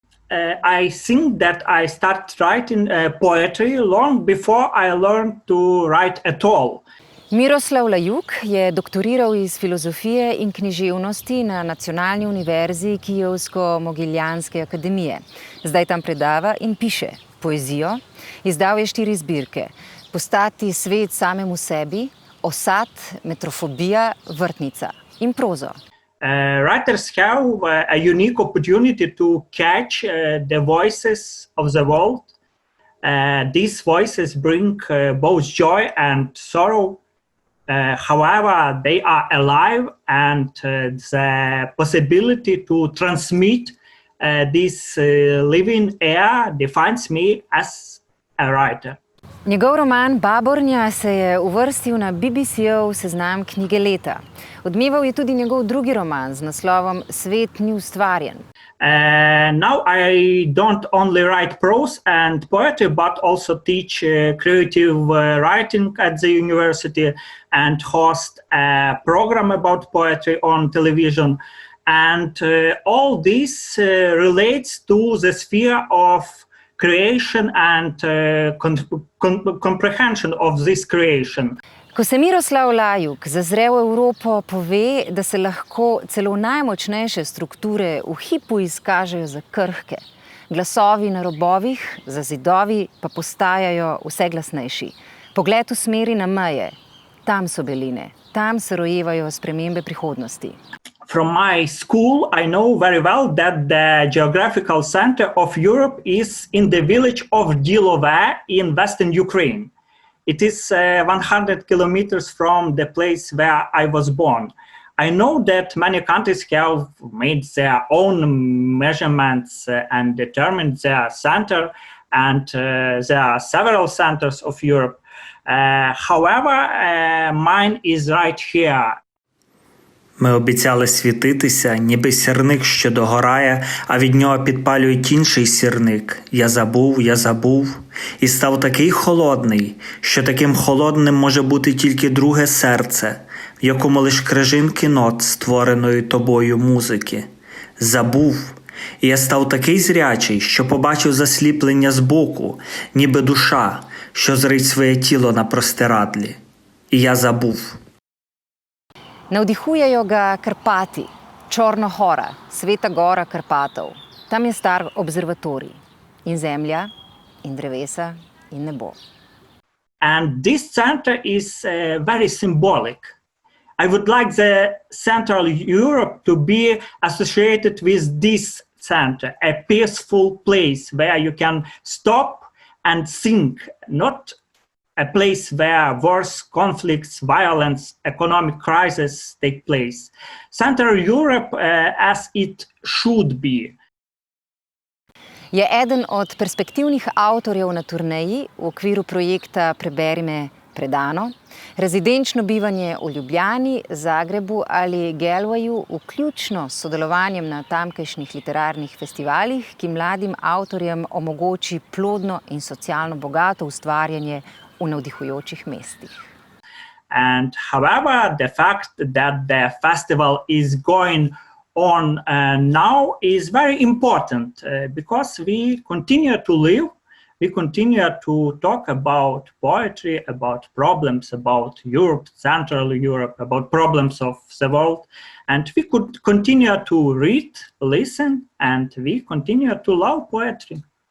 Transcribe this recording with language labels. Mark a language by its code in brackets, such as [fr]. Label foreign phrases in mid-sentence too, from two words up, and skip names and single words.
[en] I think that I started writing poetry long before I learned to write at all. [sl] Miroslav Lajuk je doktoriral iz filozofije in književnosti na Nacionalni univerzi Kijevsko-Mogiljanske akademije. Zdaj tam predava in piše poezijo. Izdal je 4 zbirke: Postati svet samemu sebi, Osad, Metrofobija, Vrtnica in prozo. [en] Writers have a unique opportunity to catch the voices of the world. These voices bring both joy and sorrow. However, they are alive, and the possibility to transmit this living air defines me as a writer. [sl] Njegov roman Babornja se je uvrstil na BBC-ov seznam knjige leta. Odmeval je tudi njegov drugi roman z naslovom Svet ni ustvarjen. [en] Now I don't only write prose and poetry, but also teach creative writing at the university and host a program about poetry on television. And all this relates to the sphere of creation and comprehension of this creation. [sl] Ko se Miroslav Lajuk zazre v Evropo, pove, da se lahko celo najmočnejše strukture v hipu izkažejo za krhke. Glasovi na robovih, za zidovi pa postajajo vse glasnejši. Pogled usmeri na meje. Tam so beline, tam se rojevajo spremembe prihodnosti. [en] From my school, I know very well that the geographical center of Europe is in the village of Glasovi in western Ukraine. It is 100 kilometers from the place where I was born. I know that many countries have made their own measurements and determined their center, and there are several centers of Europe. However, mine is right here. [uk] Ми обіцяли світитися, ніби сірник, що догорає, а від нього підпалюють інший сірник. Я забув, і став такий холодний, що таким холодним може бути тільки друге серце, в якому лиш крижинки нот створеної тобою музики. Забув, і я став такий зрячий, що побачив засліплення збоку, ніби душа, що зрить своє тіло на простирадлі. І я забув. [sl] Navdihujejo ga Karpati, Čorna Hora, Sveta Gora Karpatov. Tam je star observatorij. In zemlja, in drevesa, in nebo. [en] And this center is very symbolic. I would like the Central Europe to be associated with this center, a peaceful place where you can stop and think, not a place where wars, conflicts, violence, economic crises take place. Central Europe as it should be. [sl] Je eden od perspektivnih avtorjev na turneji v okviru projekta Preberi me predano, rezidenčno bivanje v Ljubljani, Zagrebu ali Gelvaju, vključno s sodelovanjem na tamkajšnjih literarnih festivalih, ki mladim avtorjem omogoči plodno in socialno bogato ustvarjanje v navdihujočih mestih. [en] And however, the fact that the festival is going on now is very important because we continue to live, we continue to talk about poetry, about problems, about Europe, Central Europe, about problems of the world, and we could continue to read, listen, and we continue to love poetry.